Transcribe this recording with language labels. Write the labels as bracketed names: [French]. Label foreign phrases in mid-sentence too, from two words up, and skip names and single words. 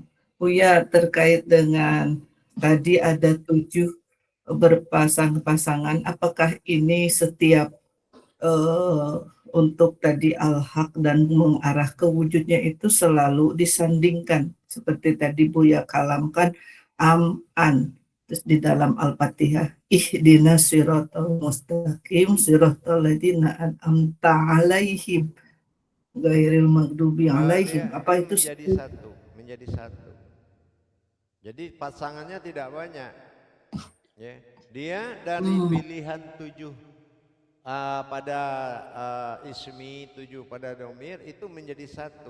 [Indonesian] Buya, terkait dengan tadi ada 7 berpasang-pasangan, apakah ini setiap untuk tadi al-haq dan mengarah ke wujudnya itu selalu disandingkan seperti tadi Buya kalamkan am-an, terus di dalam Al-Fatihah [Arabic] اهدنا الصراط المستقيم صراط الذين أنعمت عليهم غير المغضوب عليهم. [Indonesian] Apa itu menjadi satu. Jadi pasangannya tidak banyak. Ya, dia dari pilihan 7 pada ismi, 7 pada domir itu menjadi satu.